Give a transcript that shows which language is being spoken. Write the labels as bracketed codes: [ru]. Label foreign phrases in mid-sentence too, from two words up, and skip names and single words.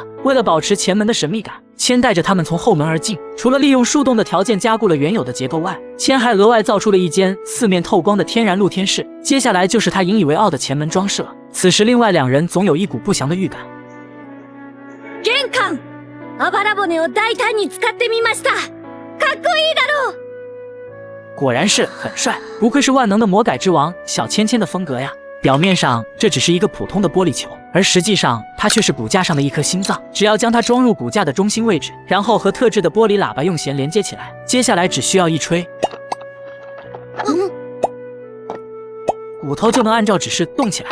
[zh] 为了保持前门的神秘感，芊带着他们从后门而进。除了利用树洞的条件加固了原有的结构外，芊还额外造出了一间四面透光的天然露天室。接下来就是他引以为傲的前门装饰了。此时，另外两人总有一股不祥的预感。 [ja] 玄関、あばら骨を大胆に使ってみました。かっこいいだろう。 [zh] 果然是很帅，不愧是万能的魔改之王小芊芊的风格呀。表面上这只是一个普通的玻璃球，而实际上它却是骨架上的一颗心脏。只要将它装入骨架的中心位置，然后和特制的玻璃喇叭用弦连接起来，接下来只需要一吹，骨头就能按照指示动起来。